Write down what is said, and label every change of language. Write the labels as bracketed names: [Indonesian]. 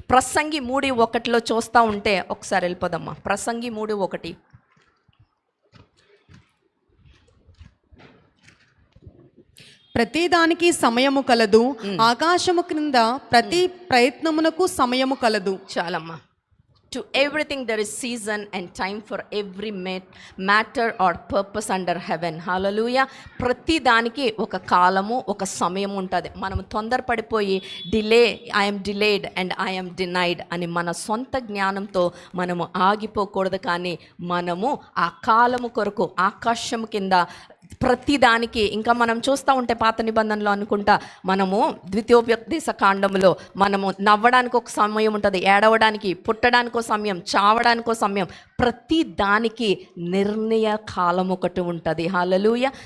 [Telugu] ప్రసంగి 3:1 చూస్తూ ఉంటే, ఒకసారి వెళ్ళిపోదమ్మా. ప్రసంగి 3:1. ప్రతిదానికి సమయము కలదు, ఆకాశము క్రింద ప్రతి ప్రయత్నమునకు సమయము కలదు. చాలమ్మా. [English] To everything there is season and time for every matter or purpose under heaven. [Telugu] Hallelujah. ప్రతి దానికి ఒక కాలము ఒక సమయం ఉంటుంది. మనం తొందరపడిపోయి [English] I'm delayed and I'm denied [Telugu] అని మన సొంత జ్ఞానంతో మనము ఆగిపోకూడదు. కానీ మనము ఆ కాలము కొరకు ఆకాశం కింద ప్రతిదానికి, ఇంకా మనం చూస్తూ ఉంటే పాత నిబంధనలో అనుకుంటా మనము ద్వితీయోపదేశ కాండంలో మనము నవ్వడానికి ఒక సమయం ఉంటుంది, ఏడవడానికి, పుట్టడానికి ఒక సమయం, చావడానికి ఒక సమయం, ప్రతి దానికి నిర్ణయ కాలం ఒకటి ఉంటుంది. హల్లెలూయా.